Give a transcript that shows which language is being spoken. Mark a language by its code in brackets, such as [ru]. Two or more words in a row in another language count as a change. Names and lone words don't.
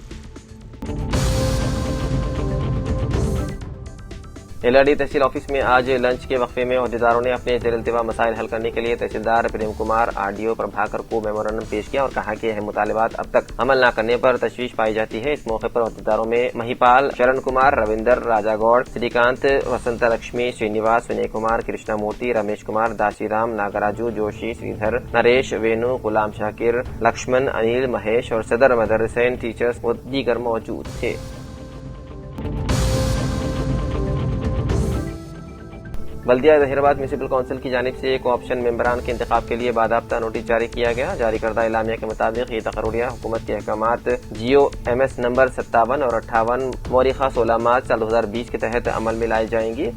[ur] LRD تحصیل آفس میں آج لنچ کے وقفے میں عہدیداروں نے اپنے زیر التوا مسائل حل کرنے کے لیے تحصیلدار پریم کمار RDO پربھاکر کو میمورنڈم پیش کیا اور کہا کہ اہم مطالبات اب تک عمل نہ کرنے پر تشویش پائی جاتی ہے۔ اس موقع پر عہدیداروں میں مہیپال شرن کمار، رویندر راجا گوڑ، سری کانت، وسنتا لکشمی، سرینیواس، ونے کمار، کرشنا مورتی، رمیش کمار، داسی رام، ناگراجو، جوشی، سریدھر، نریش، وینو، غلام شاکر، لکشمن، انیل، مہیش اور صدر مدرسین ٹیچرز و دیگر موجود تھے۔ بلدیہ ظہیر آباد میونسپل کونسل کی جانب سے کو آپشن ممبران کے انتخاب کے لیے باضابطہ نوٹس جاری کیا گیا۔ جاری کردہ اعلامیہ کے مطابق یہ تقرریہ حکومت کے احکامات GOMS نمبر 57 اور 58 موریخہ 16 مارچ سال 2020 کے تحت عمل میں لائی جائیں گی۔